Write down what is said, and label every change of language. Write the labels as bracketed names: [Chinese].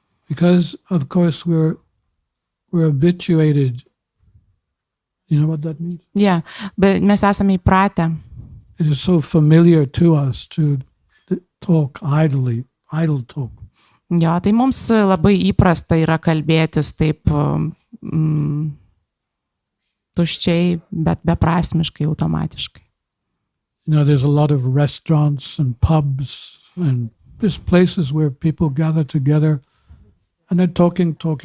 [English] Because of course we're habituated. You know what that means? [Lithuanian] Yeah, bet mes esame įpratę. [English] It is so familiar to us to talk idle talk. [Lithuanian] Jo, tai mums labai įprasta yra kalbėtis taip tuščiai, bet beprasmiškai, automatiškai. [English] You know, there's a lot of restaurants and pubs and just places where people gather together and they're talking.